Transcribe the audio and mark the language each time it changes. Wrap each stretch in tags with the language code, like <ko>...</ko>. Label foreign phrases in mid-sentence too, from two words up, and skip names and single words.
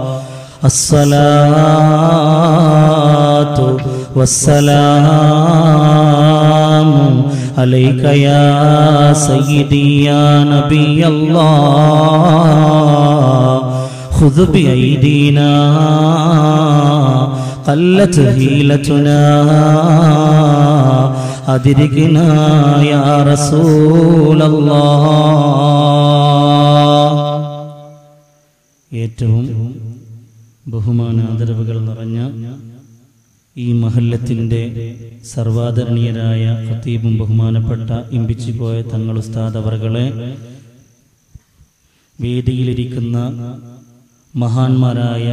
<ar>الصلاة والسلام عليك يا سيدي يا نبي الله خذ بأيدينا قلت هيلتنا أدركنا يا رسول الله.</ar> <ml>ഏറ്റവും ബഹുമാനാദരവുകൾ നിറഞ്ഞ ഈ മഹല്ലത്തിൻ്റെ സർവാദരണീയരായ ഖതീബും ബഹുമാനപ്പെട്ട ഇമ്പിച്ചിക്കോയ തങ്ങൾ ഉസ്താദ് അവറുകളെ, വേദിയിലിരിക്കുന്ന മഹാന്മാരായ</ml>